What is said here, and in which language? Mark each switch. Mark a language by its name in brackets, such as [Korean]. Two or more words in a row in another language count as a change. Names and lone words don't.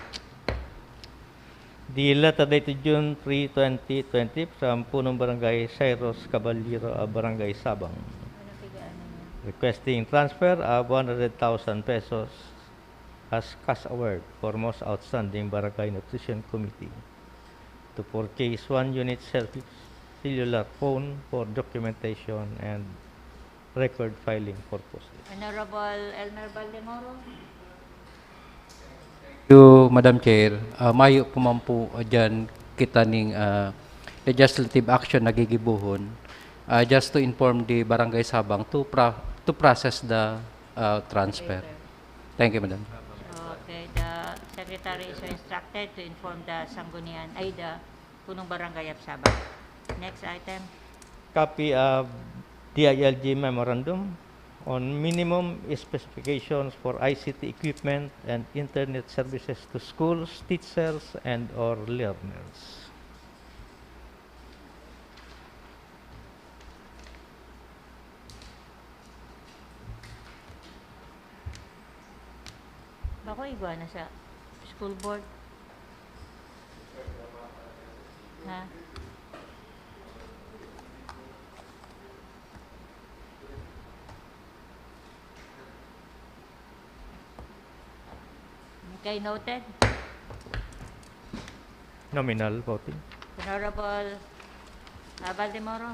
[English] The letter dated June 3, 2020 from Punong Barangay Cyrus Caballero of Barangay Sabang, requesting transfer of 100,000 pesos as cash award for most outstanding Barangay Nutrition Committee to purchase 1 unit cellular phone for documentation and record filing purposes. Honorable Elmer Valdemoro. You, Madam Chair, [Bikol] mayo po man po dyan kita ning [English] legislative action nagigibuhon just to inform the Barangay Sabang to process the transfer. Thank you, Madam. Okay, the Secretary is so instructed to inform the Sanggunian, the Punong Barangay of Sabang. Next item. Copy of DILG Memorandum on minimum specifications for ICT equipment and internet services to schools, teachers, and or learners. [Bikol] Bako iguana sa school board. [English] Ha? Okay, noted. Nominal voting. Honorable Valdemoro.